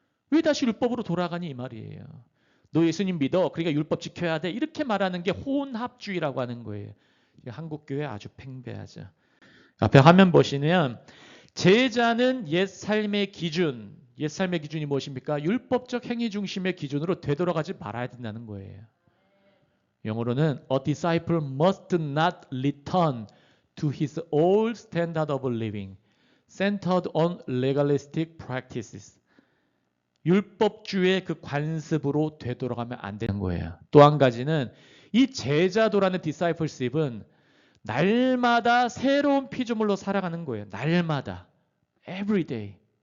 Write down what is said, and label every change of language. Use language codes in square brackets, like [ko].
[ko] 왜 다시 율법으로 돌아가니 이 말이에요. 너 예수님 믿어. 그러니까 율법 지켜야 돼. 이렇게 말하는 게 혼합주의라고 하는 거예요. 한국교회 아주 팽배하죠. 앞에 화면 보시면 제자는 옛 삶의 기준이 무엇입니까? 율법적 행위 중심의 기준으로 되돌아가지 말아야 된다는 거예요. [en] 영어로는 A disciple must not return to his old standard of living, centered on legalistic practices. [ko] 율법주의 그 관습으로 되돌아가면 안 되는 거예요. 또 한 가지는 이 제자도라는 discipleship은 날마다 새로운 피조물로 살아가는 거예요. 날마다. [en] Every day.